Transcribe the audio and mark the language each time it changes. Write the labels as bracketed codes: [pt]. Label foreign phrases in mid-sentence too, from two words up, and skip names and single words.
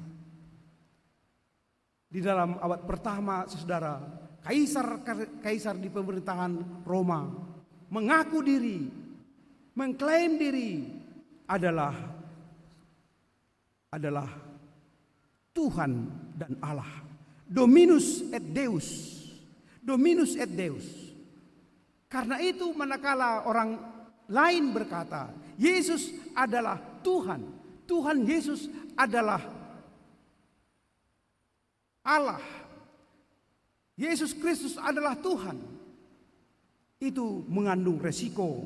[id] Di dalam abad pertama, saudara, kaisar di pemerintahan Roma mengaku diri, mengklaim diri adalah Tuhan dan Allah. [la] Dominus et Deus. Dominus et Deus. [id] Karena itu manakala orang lain berkata, Yesus adalah Tuhan, Tuhan Yesus adalah Allah, Yesus Kristus adalah Tuhan, itu mengandung resiko.